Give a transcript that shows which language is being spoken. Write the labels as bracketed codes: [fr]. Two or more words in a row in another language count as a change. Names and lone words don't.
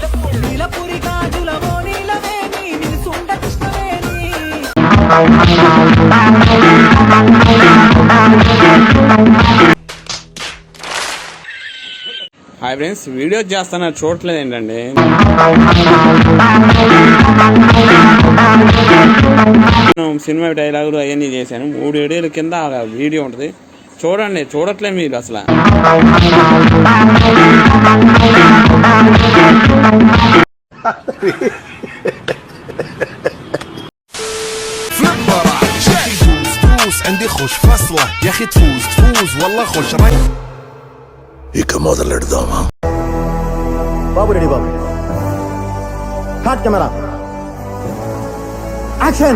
[en] hi friends, [te] వీడియో చేస్తాను చూడట్లేదు ఏంటండి. సినిమా డైలాగులు అవన్నీ చేశాను. 3 వీడియోల కింద వీడియో ఉంటుంది, చూడండి. చూడట్లేదు మీరు అసలు. [ar] عندي خوش فصلة يا اخي تفوز والله خوش راي. [te] ఇక మొదలెడదామా? బాబు రెడీ బాబు. [en] hot camera action.